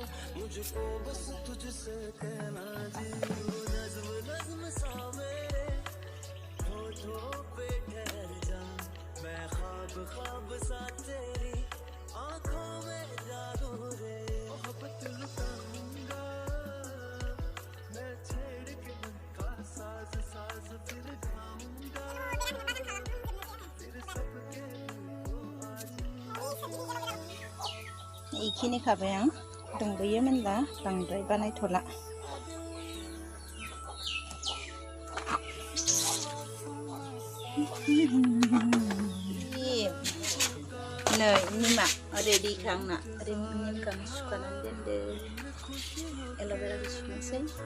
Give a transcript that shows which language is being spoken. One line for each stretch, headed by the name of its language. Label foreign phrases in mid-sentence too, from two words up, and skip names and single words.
Hindi: मुझको बस तुझसे कहना जी नज़्म नज़्म सा मेरे होठों पे ठहर जा मैं ख्वाब ख्वाब सा तेरी आँखों में जागो रे मोहब्बत लुटाऊंगा मैं छेड़ के मन का साज साज फिर गाऊंगा फिर सबके
Bodo: इखिनि खाबाय आं दंबोयो मोनला बांद्राय बानायथ'ला नै निमा रेडिखा आंना निमखौ आं सुखानानै दोनदो एल'भेराखौ सुनोसै